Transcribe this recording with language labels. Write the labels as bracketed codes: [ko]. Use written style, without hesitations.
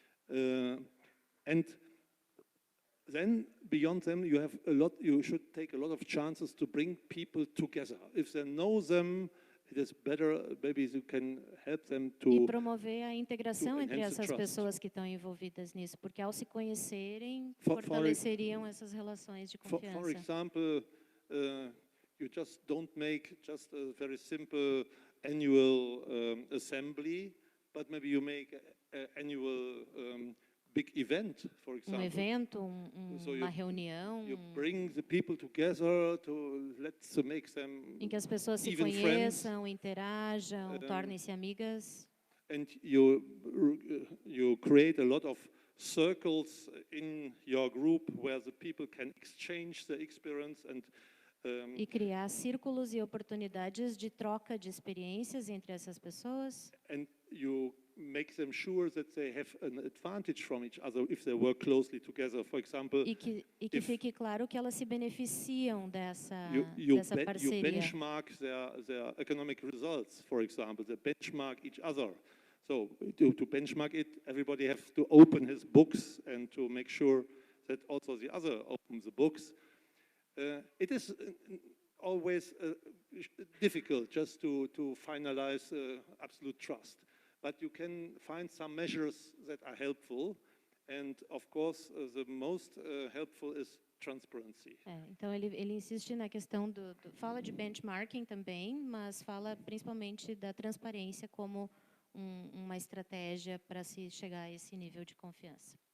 [en] And then beyond them, you should take a lot of chances to bring people together. If they know them, it is better, maybe you can help them to. [pt] E promover a integração entre essas pessoas que estão envolvidas nisso, porque ao se conhecerem, fortaleceriam essas relações de confiança. [en] For example, you just don't make just a very simple annual assembly, but maybe you make an annual big event, for example. [pt] Evento, uma reunião. [en] You bring the people together to make them [pt] em que as pessoas se conheçam, interajam, tornem-se amigas. [en] And you create a lot of circles in your group where the people can exchange their experience and [pt] e criar círculos e oportunidades de troca de experiências entre essas pessoas. [en] And you make them sure that they have an advantage from each other if they work closely together. For example, [pt] e que fique claro que elas se beneficiam dessa parceria. [en] You benchmark their economic results, for example. They benchmark each other. So to benchmark it, everybody has to open his books and to make sure that also the other opens the books. It is always difficult just to finalize absolute trust. But you can find some measures that are helpful, and of course, the most helpful is transparency. [pt] Então ele insiste na questão fala de benchmarking também, mas fala principalmente da transparência como uma estratégia para se chegar a esse nível de confiança.